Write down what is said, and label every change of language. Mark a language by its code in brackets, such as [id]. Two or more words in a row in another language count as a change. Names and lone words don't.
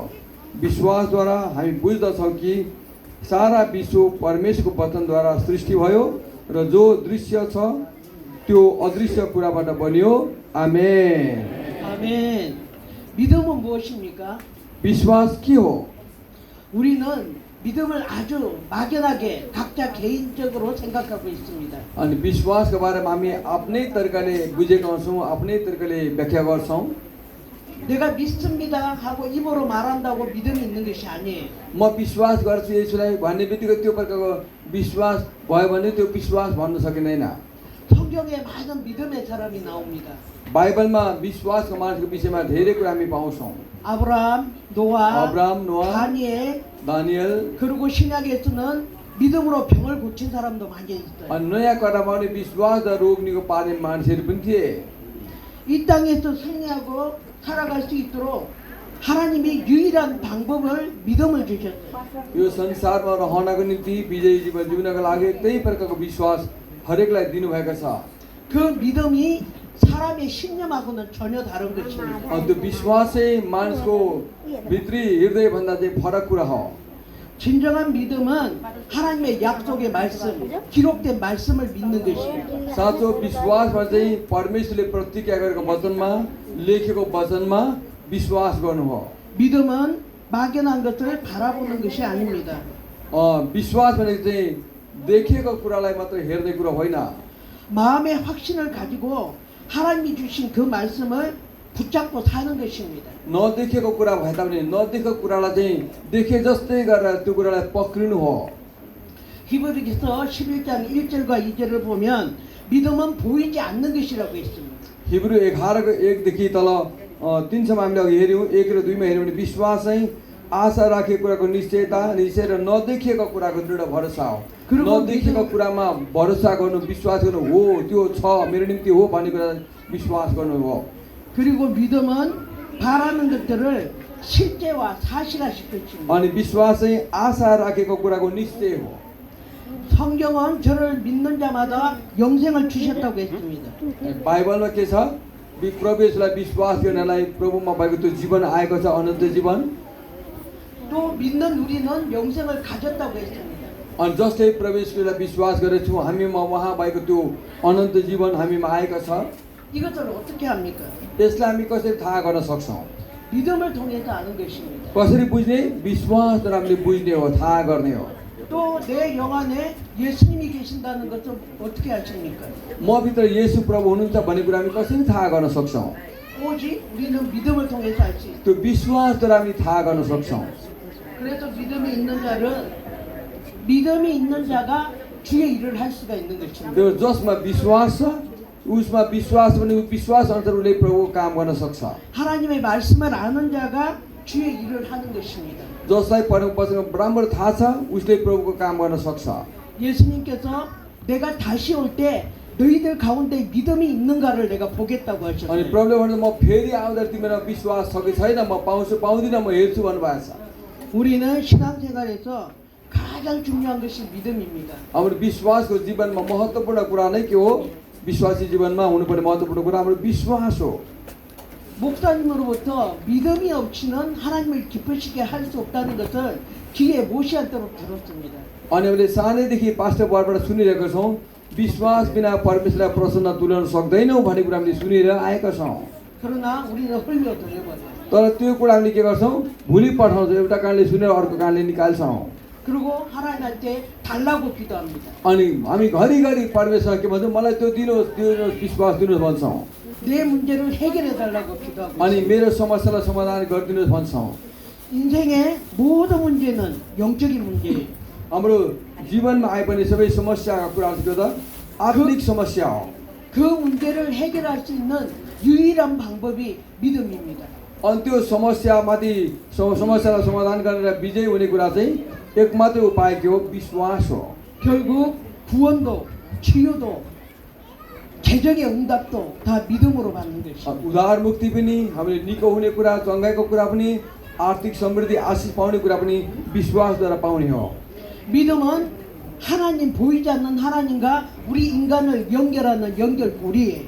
[ne] विश्वासद्वारा हामी बुझ्दछौँ कि सारा विश्व परमेश्वरको वचनद्वारा सृष्टि भयो र जो दृश्य छ त्यो अदृश्य कुराबाट बनियो। आमेन। [ko] 아멘. 믿음은 무엇입니까? [ne] विश्वास के हो? [ko] 우리는 믿음을 아주 막연하게 각자 개인적으로 생각하고 있습니다. [ne] अनि विश्वासको बारेमा हामी आफ्नै तरिकाले बुझेका छौँ, आफ्नै तरिकाले व्याख्या गर्छौँ। [ko] 내가 믿습니다 하고 입으로 말한다고 믿음이 있는 것이 아니에요. [ne] म विश्वास गर्छु यसुलाई भन्ने बित्तिकै त्यो प्रकारको विश्वास भयो भने त्यो विश्वास भन्न सकिँदैन। [ko] 성경에 많은 믿음의 사람이 나옵니다. [ne] बाइबलमा विश्वासको मानिसको विषयमा धेरै कुरा हामी पाउँछौँ। [ko] 아브라함, 노아, [ne] अब्राहम, नोआ, [ko] 다니엘, [ne] दानियल। [ko] 그리고 신약에서는 믿음으로 병을 고친 사람도 많이 있어요. [ne] अनि नयाँ करारमा पनि विश्वास र रोग निको पार्ने मान्छेहरू पनि थिए। [ko] 이 땅에서 승리하고 살아갈 수 있도록 하나님이 유일한 방법을 믿음을 주셨어요. [ne] यो संसारमा रहनको निम्ति विजयी जीवन जिउनको लागि त्यही प्रकारको विश्वास हरेकलाई दिनुभएको छ। [ko] 그 믿음이 사람의 신념하고는 전혀 다른 것입니다. [ne] त्यो विश्वास चाहिँ मानिसको भित्री हृदयभन्दा चाहिँ फरक कुरा हो। [ko] 진정한 믿음은 하나님의 약속의 말씀, 기록된 말씀을 믿는 것입니다. [ne] साँचो विश्वासमा चाहिँ परमेश्वरले प्रतिज्ञा गरेको वचनमा, लेखेको वचनमा विश्वास गर्नु हो। [ko] 믿음은 막연한 것을 바라보는 것이 아닙니다. [ne] विश्वास भनेको चाहिँ देखिएको कुरालाई मात्र हेर्ने कुरा होइन। [ko] 마음의 확신을 가지고 하나님이 주신 그 말씀을 붙잡고 사는 것입니다. [ne] नदेखेको कुरा भए तापनि नदेखेको कुरालाई चाहिँ देखे जस्तै गरेर त्यो कुरालाई पक्रिनु हो। [ko] 히브리서 11장 1절과 2절을 보면 믿음은 보이지 않는 것이라고 했습니다. [ne] हिब्रू 11को 1 देखि तल 3 सम्म हामीले अघि हेऱ्यौँ। 1 र 2 मा हेऱ्यौँ भने विश्वास चाहिँ आशा राखेको कुराको निश्चयता निश्चय र नदेखिएको कुराको दृढ भरोसा हो। [ko] 그리고 [ne] नदेखिएको कुरामा भरोसा गर्नु विश्वास गर्नु हो त्यो छ मेरो निम्ति हो भन्ने कुरा विश्वास गर्नु हो। [ko] 그리고 믿음은 바라는 것들을 실제와 사실화시킬 수 있습니다. [ne] अनि विश्वास चाहिँ आशा राखेको कुराको निश्चय हो। [ko] 성경은 저를 믿는 자마다 영생을 주셨다고 했습니다. [ne] बाइबलमा के छ प्रभु येशूलाई विश्वास गर्नेलाई प्रभुमा भएको त्यो जीवन आएको छ अनन्त जीवन। [ko] 또 믿는 우리는 영생을 가졌다고 했습니다. [ne] अनि जसले प्रभु येशूलाई विश्वास गरेको छौँ हामीमा उहाँ भएको त्यो अनन्त जीवन हामीमा आएको छ। [ko] 이것을 어떻게 합니까? [ne] यसलाई हामी कसरी थाहा गर्न सक्छौँ? [ko] 믿음을 통해서 아는 것입니다. [ne] कसरी बुझ्ने? विश्वासद्वारा हामीले बुझ्ने हो, थाहा गर्ने हो। [ko] 또 내 영 안에 예수님이 계신다는 것을 어떻게 아십니까? [ne] मभित्र येशू प्रभु हुनुहुन्छ भन्ने कुरा हामी कसरी थाहा गर्न सक्छौँ? [ko] 오직 우리는 믿음을 통해서 알 수 있습니다. [ne] त्यो विश्वासद्वारा हामी थाहा गर्न सक्छौँ। [ko] 그래서 믿음이 있는 자가 주의 일을 할 수가 있는 것입니다. [ne] त्यो जसमा विश्वास छ उसमा विश्वास भने विश्वास अनुसार उसले प्रभुको काम गर्न सक्छ। [ko] 하나님의 말씀을 아는 자가 주의 일을 하는 것입니다. [ne] जसलाई परमेश्वरको बराबर थाहा छ उसले प्रभुको काम गर्न सक्छ। [ko] 예수님께서 내가 다시 올 때 너희들 가운데 믿음이 있는가를 내가 보겠다고 [ne] अनि [ko] 하셨어요. [ne] प्रभुले भन्नु म फेरि आउँदा तिमीलाई विश्वास छ कि छैन म पाउँछु पाउँदिनँ म हेर्छु भन्नुभएको छ। [ko] 우리는 신앙생활에서 가장 중요한 것이 믿음입니다. [ne] हाम्रो विश्वासको जीवनमा महत्त्वपूर्ण कुरा नै के हो? विश्वासी जीवनमा हुनुपर्ने महत्त्वपूर्ण कुरा हाम्रो विश्वास हो। [ko] 목사님으로부터 믿음이 없이는 하나님을 기쁘시게 할 수 없다는 것을 귀에 못이 않도록 들었습니다. [ne] अनि हामीले सानैदेखि पास्टर बरबाट सुनिरहेको छौँ विश्वास बिना परमेश्वरलाई प्रसन्न तुल्याउन सक्दैनौँ भन्ने कुरा हामीले सुनेर आएका छौँ। 그러나 우리는 흘려들여버려요. तर त्यो कुरा हामीले के गर्छौँ? भुलि पठाउँछौँ। एउटा कारणले सुनेर अर्को कारणले निकाल्छौँ। [ko] 그리고 하나님한테 달라고 기도합니다. [ne] अनि हामी घरिघरि परमेश्वर के भन्छौँ मलाई त्यो दिनुहोस् दिनुहोस् विश्वास दिनुहोस् भन्छौँ। [ko] 내 문제를 해결해 달라고 기도하고 [ne] अनि [ko] 있습니다. [ne] मेरो समस्यालाई समाधान गरिदिनुहोस् भन्छौँ। [ko] 인생의 모든 문제는 영적인 문제예요. [ne] हाम्रो जीवनमा आइपर्ने सबै समस्याका कुराहरू त्यो त आत्मिक समस्या हो। [ko] 그 문제를 해결할 수 있는 유일한 방법이 믿음입니다. [ne] अनि त्यो समस्यामाथि समस्यालाई समाधान गरेर विजय हुने कुरा चाहिँ एकमात्र उपाय के हो? विश्वास हो। [ko] 결국 구원도 치유도 재정의 응답도 다 믿음으로 받는 것입니다. [ne] उद्धार मुक्ति पनि हामीले निको हुने कुरा चङ्गाइको कुरा पनि आर्थिक समृद्धि आशिष पाउने कुरा पनि विश्वासद्वारा पाउने हो। [ko] 믿음은 하나님 보이지 않는 하나님과 우리 인간을 연결하는 연결고리예요.